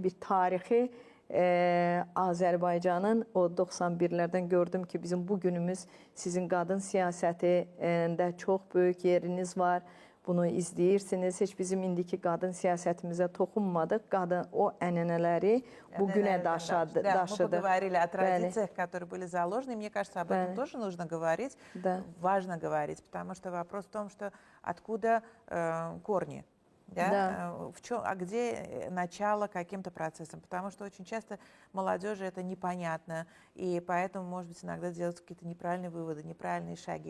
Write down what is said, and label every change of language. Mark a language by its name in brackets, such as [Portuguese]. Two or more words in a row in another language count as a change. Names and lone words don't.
[Azerbaijani] Bir tarixi Azərbaycanın o 91-lərdən gördüm ki, bizim bu günümüz sizin qadın siyasətində çox böyük yeriniz var. Bunu izləyirsiniz. Heç bizim indiki qadın siyasətimizə toxunmadıq. Qadın o ənənələri bugünə daşıdı. [Russian] Да, мы поговорили о традициях, которые были заложены. И мне кажется, об этом тоже нужно говорить. Да. Важно говорить, потому что вопрос в том, что откуда корни. Да? Да. Где начало каким-то процессом? Потому что очень часто молодежи это непонятно, и поэтому, может быть, иногда делаются какие-то неправильные выводы, неправильные шаги.